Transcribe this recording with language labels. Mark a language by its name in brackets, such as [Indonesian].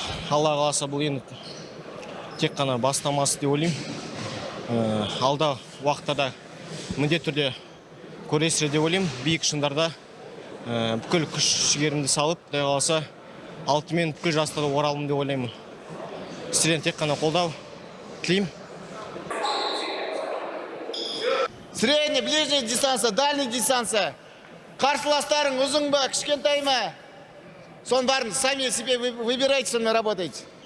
[Kazakh] Алла қаласа бұл енді тек қана бастамасы деп ойлаймын. Алда уақыттарда міндетті түрде көресіздер деп ойлаймын. Биік шыңдарда бүкіл күш-жігерімді салып, құдай қаласа алтымен бүкіл жастарды оралымын деп ойлаймын. Сіздерден тек қана қолдау тілеймін. [Russian] Средний, ближний дистанция, дальний дистанция. [Kazakh] Қарсыластарың ұзын ба, кішкентай ма? Сон барын сами себе выбирайте, сонымен работайте.